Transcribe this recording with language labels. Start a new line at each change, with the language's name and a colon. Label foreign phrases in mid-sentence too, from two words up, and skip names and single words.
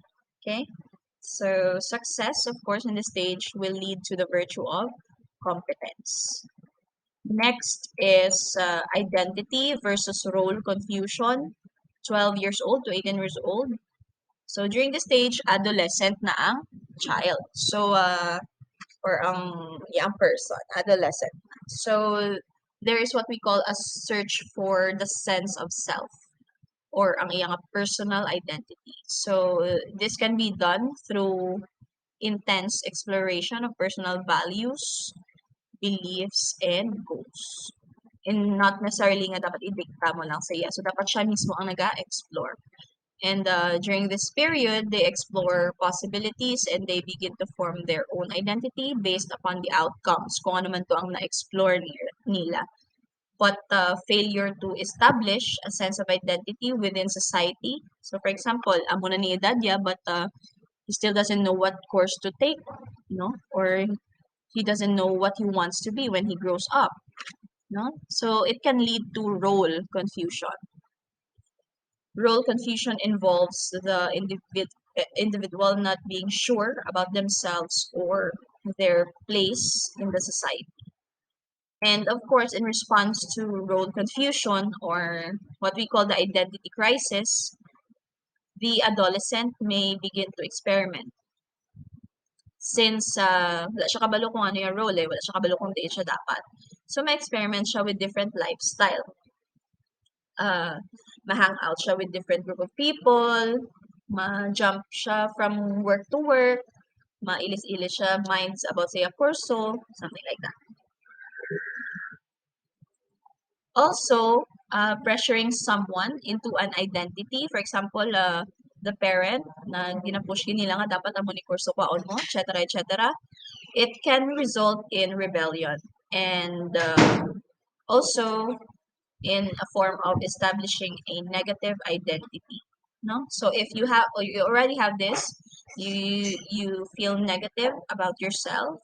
English: Okay, so success, of course, in this stage will lead to the virtue of competence. Next is identity versus role confusion. 12 years old to 18 years old. So during this stage, adolescent
Hiligaynon: na ang
English: child. So or ang young person, adolescent. So there is what we call a search for the sense of self, or
Hiligaynon: ang iyang
English: personal identity. So this can be done through intense exploration of personal values, beliefs, and goals. And not necessarily
Hiligaynon: nga dapat idikta mo lang sa iya. So dapat siya mismo ang nag-explore.
English: And during this period, they explore possibilities and they begin to form their own identity based upon the outcomes,
Hiligaynon: kung ano man to ang na-explore nila.
English: But failure to establish a sense of identity within society. So for example,
Hiligaynon: amo na ni edad niya,
English: but he still doesn't know what course to take, no? Or he doesn't know what he wants to be when he grows up, no? So it can lead to role confusion. Role confusion involves the individual not being sure about themselves or their place in the society. And of course, in response to role confusion or what we call the identity crisis, the adolescent may begin to experiment.
Hiligaynon: Since wala siya kabalo kung ano yung role wala siya kabalo kung diin siya dapat.
English: So may experiment siya with different lifestyle. Ma-hang out siya with different group of people, ma-jump siya from work to work,
Hiligaynon: mailis-ilis siya
English: minds about say a kurso, something like that. Also, pressuring someone into an identity. For example, the parent
Hiligaynon: na ginapush nila nga dapat amo ni kurso kwaon mo,
English: etc., etc. It can result in rebellion and also in a form of establishing a negative identity. No, so if you have or you already have this, you feel negative about yourself.